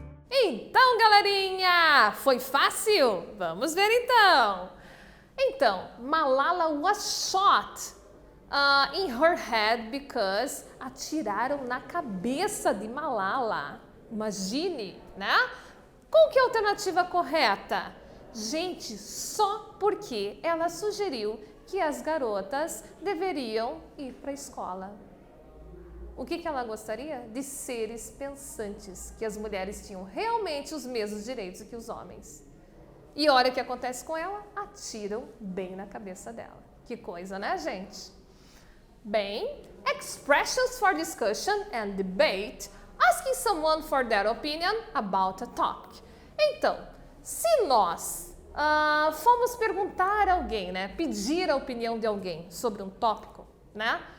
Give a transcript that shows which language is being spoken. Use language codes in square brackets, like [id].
[pt] Então, galerinha, foi fácil? Vamos ver então. [en] Então, Malala was shot in her head because [pt] atiraram na cabeça de Malala. Imagine, né? Qual que é a alternativa correta? Gente, só porque ela sugeriu que as garotas deveriam ir para a escola. O que ela gostaria? De seres pensantes, que as mulheres tinham realmente os mesmos direitos que os homens. E olha o que acontece com ela, atiram bem na cabeça dela. Que coisa, né, gente? [en] Bem, expressions for discussion and debate, asking someone for their opinion about a topic. [pt] Então, se nós formos perguntar a alguém, né, pedir a opinião de alguém sobre um tópico, né?